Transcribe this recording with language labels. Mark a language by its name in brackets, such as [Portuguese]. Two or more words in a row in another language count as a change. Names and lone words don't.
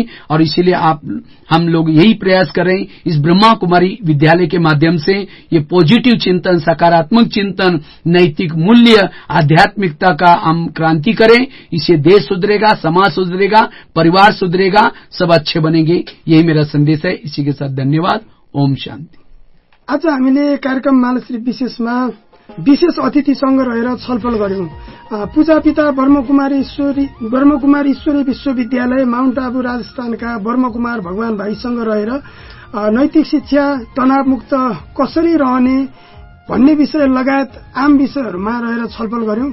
[Hindi] और इसीलिए हम लोग यही प्रयास कर रहे हैं, इस ब्रह्मा कुमारी विद्यालय के माध्यम से ये पॉजिटिव चिंतन, सकारात्मक चिंतन, नैतिक मूल्य, आध्यात्मिकता का हम क्रांति करें। इससे देश सुधरेगा, समाज सुधरेगा, परिवार सुधरेगा, सब अच्छे बनेंगे। यही मेरा संदेश है। इसी के साथ धन्यवाद। ओम शांति। [Nepali] आज हामीले कार्यक्रम मालश्री विशेषमा विशेष अतिथिसँग रहेर छलफल गर्यौं। पूजापिता ब्रह्मकुमारी ईश्वरी विश्वविद्यालय माउन्ट आबू राजस्थानका ब्रह्मकुमार भगवान भाइसँग रहेर नैतिक शिक्षा, तनावमुक्त कसरी रहने भन्ने विषय लगायत आम विषयहरूमा रहेर छलफल गर्यौं।